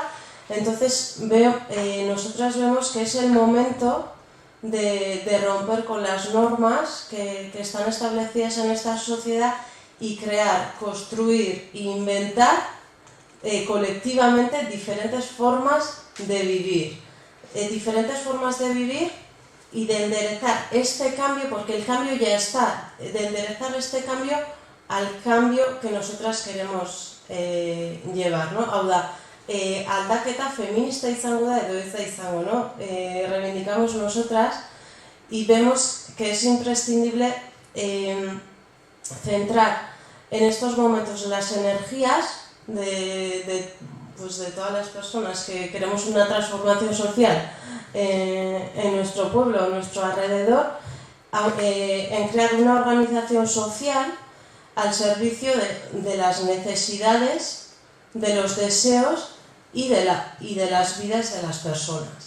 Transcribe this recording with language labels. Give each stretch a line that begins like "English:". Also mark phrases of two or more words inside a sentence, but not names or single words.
Spanish: Entonces nosotras vemos que es el momento de romper con las normas que están establecidas en esta sociedad y crear, construir e inventar colectivamente diferentes formas de vivir. Y de enderezar este cambio, porque el cambio ya está, de enderezar este cambio al cambio que nosotras queremos llevar, ¿no?
Basque: Hau da, aldaketa feminista izango da edo ez da izango,
Spanish: ¿no? Reivindicamos nosotras y vemos que es imprescindible centrar en estos momentos las energías de todas las personas que queremos una transformación social en nuestro pueblo, en nuestro alrededor, en crear una organización social al servicio de las necesidades, de los deseos y de las vidas de las personas.